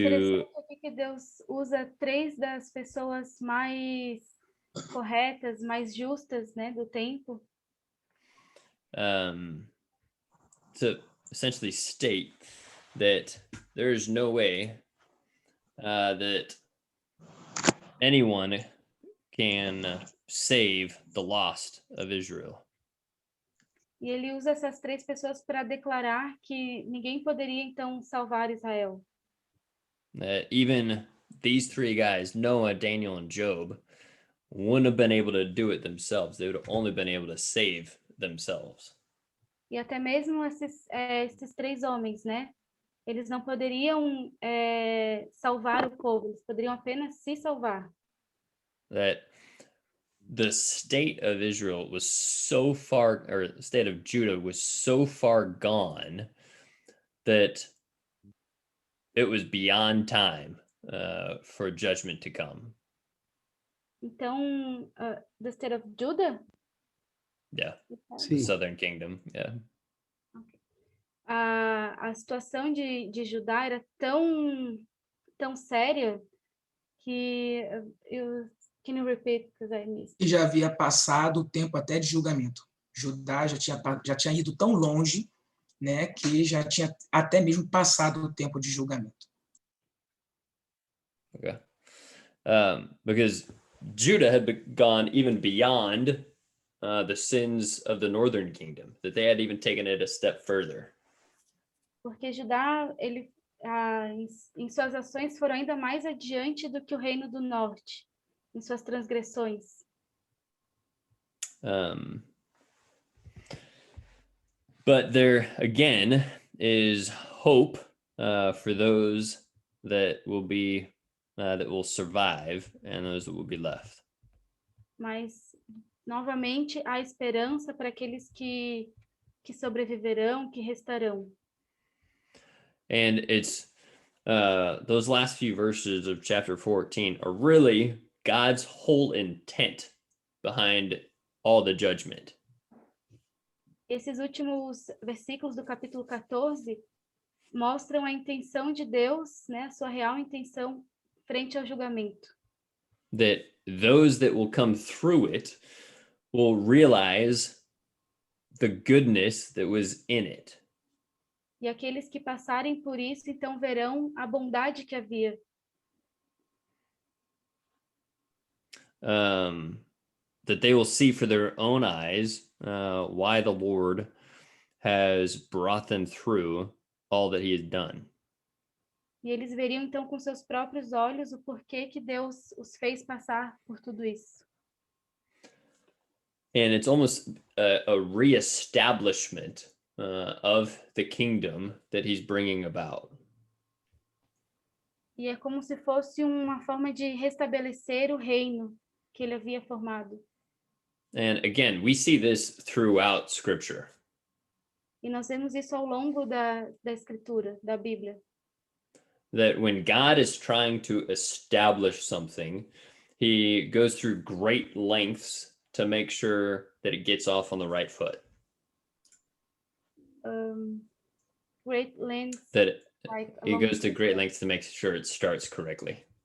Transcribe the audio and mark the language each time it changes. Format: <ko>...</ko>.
<pt>Interessante aqui que Deus usa 3 das pessoas mais corretas, mais justas, né, do tempo.</pt> <en>To essentially state that there is no way that anyone can save the lost of Israel.</en> <pt>E ele usa essas 3 pessoas para declarar que ninguém poderia então salvar Israel.</pt> <en>Even these 3 guys, Noah, Daniel, and Job, wouldn't have been able to do it themselves. They would have only been able to save themselves.</en> <pt>E até mesmo esses 3 homens, né? Eles não poderiam salvar o povo, eles poderiam apenas se salvar.</pt> <en>That the state of Israel was so far, or the state of Judah was so far gone that it was beyond time for judgment to come.</en> <pt>Então,</pt> <en>the state of Judah? Yeah,</en> <es>Sí.</es> <en>Southern Kingdom, yeah. Okay.</en> <pt>A situação de Judá era tão séria que</pt> <en>can you repeat, because I missed.</en> <pt>E já havia passado o tempo até de julgamento. Judá já tinha ido tão longe, né, que já tinha até mesmo passado o tempo de julgamento.</pt> <en>Okay. Because Judah had gone even beyond the sins of the northern kingdom, that they had even taken it a step further.</en> <pt>Porque Judá, ele em suas ações foram ainda mais adiante do que o reino do norte, em suas transgressões.</pt> <en>But there again is hope for those that will survive and those that will be left.</en> <pt>Mas novamente há esperança para aqueles que sobreviverão, que restarão.</pt> <en>And it's those last few verses of chapter 14 are really God's whole intent behind all the judgment.</en> <pt>Esses últimos versículos do capítulo 14 mostram a intenção de Deus, né, a sua real intenção frente ao julgamento.</pt> <en>That those that will come through it will realize the goodness that was in it.</en> <pt>E aqueles que passarem por isso, então verão a bondade que havia.</pt> <en>That they will see for their own eyes why the Lord has brought them through all that he has done.</en> <pt>E eles veriam então com seus próprios olhos o porquê que Deus os fez passar por tudo isso.</pt> <en>And it's almost a reestablishment of the kingdom that he's bringing about.</en> <pt>E é como se fosse uma forma de restabelecer o reino que ele havia formado.</pt> <en>And again, we see this throughout Scripture.</en> <pt>E nós vemos isso ao longo da Escritura, da Bíblia.</pt> <en>That when God is trying to establish something, he goes through great lengths to make sure that it gets off on the right foot. Great lengths. That like he goes to great lengths to make sure it starts correctly.</en>